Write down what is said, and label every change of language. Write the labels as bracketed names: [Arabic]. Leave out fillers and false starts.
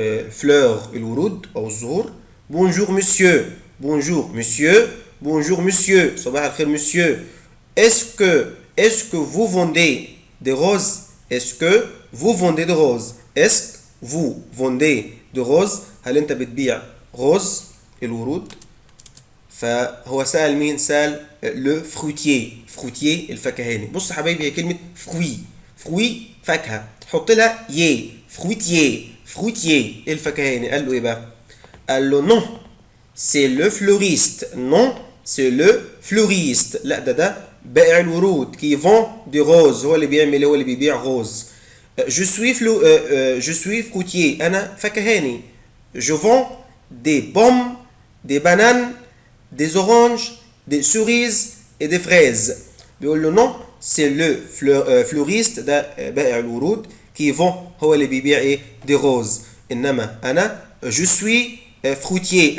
[Arabic] fleurs الورود أو الزهور. [French] Bonjour monsieur. Bonjour monsieur. Bonjour monsieur. [Arabic] صباح الخير monsieur. [French] Est-ce que vous vendez des roses? Est-ce que vous vendez des roses? Est-ce que vous vendez des roses؟ [Arabic] هل أنت بتبيع روز الورود؟ فهو سأل مين؟ سأل لو فروتيي. فروتيي الفكهاني. بص يا حبايبي، هي كلمة فروي. فروي فاكهة، حط لها يي. فروتيي. فروتيي الفكهاني. قال له إيه بقى؟ قال له [French] non c'est le fleuriste. non c'est le fleuriste. [Arabic] لا ده بائع الورود [French] qui vend des roses. [Arabic] هو اللي بيعمل، هو اللي بيبيع روز. [French] je suis fruitier. [Arabic] أنا فكهاني. [French] je vends des pommes, des bananes, des oranges, des cerises et des fraises. [Arabic] بيقول له [French] non c'est le fleuriste [Arabic] ده بائع الورود [French] qui vend [Arabic] هو اللي بيبيع ايه؟ [French] des roses. [Arabic] إنما أنا [French] je suis fruitier.